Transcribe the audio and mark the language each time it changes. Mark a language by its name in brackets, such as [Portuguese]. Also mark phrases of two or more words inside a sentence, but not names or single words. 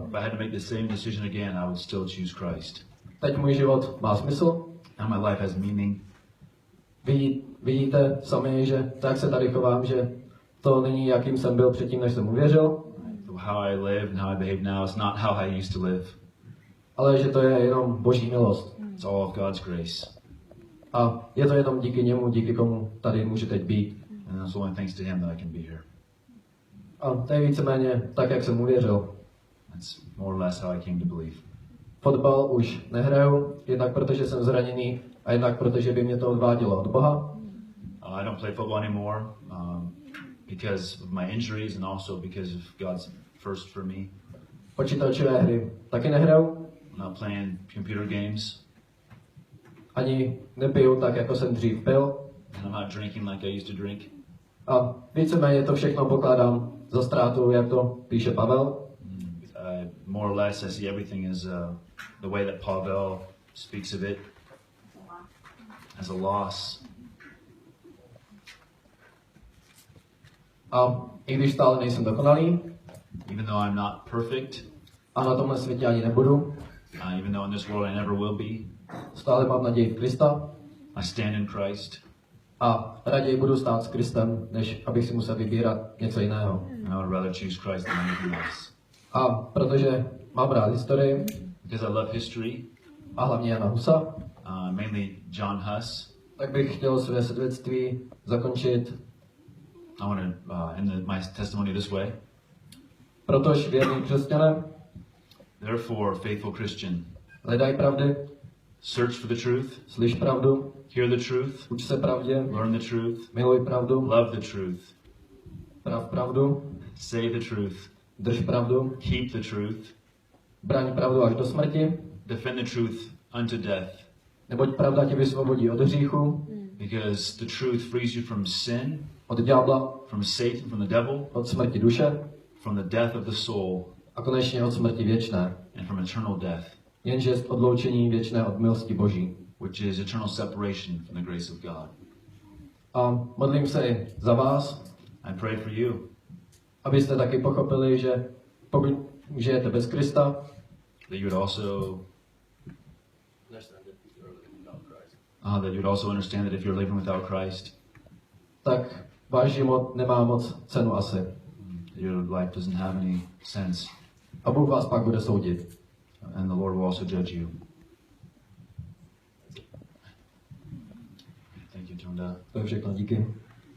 [English] if I had to make the same decision again, I would still choose Christ. [Czech] Teď můj život má smysl. [English] Now my life has meaning. [Czech] Vidíte sami, že tak se tady chovám, že to není, jakým jsem byl předtím, než jsem uvěřil, [English] How I live and how I behave now is not how I used to live. [Czech] ale že to je jenom Boží milost. [English] It's all of God's grace. [Czech] A je to jenom díky němu, díky komu tady můžu teď být. [English] And it's only thanks to Him that I can be here. [Czech] A to je víceméně tak, jak jsem uvěřil. [English] That's more or less how I came to believe. [Czech] Fotbal už nehraju, jednak protože jsem zraněný a jednak protože by mě to odvádělo od Boha. [English] I don't play football anymore because of my injuries and also because of God's first for me. [Czech] Počítačové hry taky nehraju, [English] I'm not playing computer games. [Czech] ani nepiju tak, jako jsem dřív pil. [English] And I'm not drinking like I used to drink. [Czech] A víceméně to všechno pokládám za ztrátu, jak to píše Pavel. [English] More or less, I see everything as the way that Pavel speaks of it as a loss. [Czech] A i když stále nejsem dokonalý, [English] Even though I'm not perfect, [Czech] a na tomhle světě ani nebudu, [English] even though in this world I never will be, [Czech] stále mám naději v Krista [English] I stand in Christ. [Czech] a raději budu stát s Kristem, než abych si musel vybírat něco jiného. [English] And I would rather choose Christ than anything else. [Czech] A protože mám rád historii, [English] Because I love history, [Czech] a hlavně Jana Husa, [English] mainly John Huss, [Czech] tak bych chtěl své svědectví zakončit. [English] I want to end my testimony this way. [Czech] Protož věrný křesťané, [English] Therefore, faithful Christian, [Czech] hledaj pravdy, [English] search for the truth, [Czech] slyš pravdu, [English] hear the truth, [Czech] uč se pravdě, [English] learn the truth, [Czech] miluj pravdu, [English] love the truth, [Czech] prav pravdu, [English] say the truth, [Czech] drž pravdu, [English] keep the truth, [Czech] braň pravdu až do smrti, [English] defend the truth unto death. [Czech] neboť pravda tě vysvobodí od hříchu, [English] Because the truth frees you from sin, [Czech] od ďábla, [English] from Satan, from the devil, [Czech] od smrti duše [English] from the death of the soul, [Czech] a konečně od smrti věčné, [English] and from eternal death, [Czech] jenže jest odloučení věčné od milosti Boží. [English] which is eternal separation from the grace of God. [Czech] A modlím se i za vás, [English] I pray for you [Czech] abyste taky pochopili, že pokud žijete bez Krista, [English] that you would also understand that if you're living without Christ, [Czech] tak váš život nemá moc cenu asi. [English] your life doesn't have any sense, [Czech] A Bůh vás pak bude soudit. [English] and the Lord will also judge you. Thank you, Tonda. [Czech] To je všechno, díky.